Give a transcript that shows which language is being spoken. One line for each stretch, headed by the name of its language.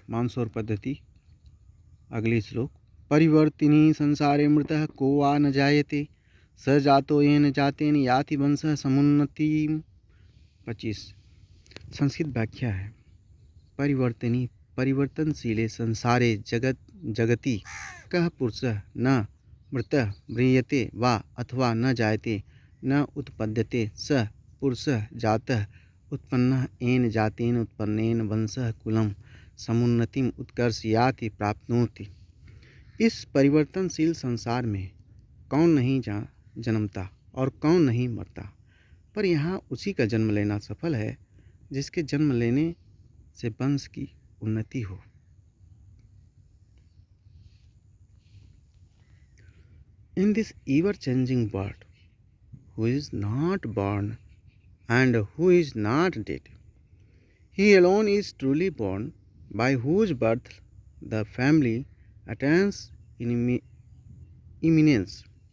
Hindi: मानसौर पद्धति अगली श्लोक।
Sanskrit: परिवर्तिनी संसारे मृतः को वा न जायते स जातो येन जातेन याति वंशः समुन्नतिम्।
Hindi: 25। संस्कृत व्याख्या है।
Sanskrit: परिवर्तिनी परिवर्तनशीले संसारे जगति कः पुरुषः न मृतः म्रियते वा अथवा न जायते न उत्पद्यते स पुरुषः जातः उत्पन्नः येन जातेन उत्पन्नेन वंशः कुलं समुन्नतिम उत्कर्ष याति प्राप्नोति।
Hindi: इस परिवर्तनशील संसार में कौन नहीं जन्मता और कौन नहीं मरता, पर यहाँ उसी का जन्म लेना सफल है जिसके जन्म लेने से वंश की उन्नति हो।
English: In this ever-changing world, who is not born and who is not dead, he alone is truly born, by whose birth the family attains eminence.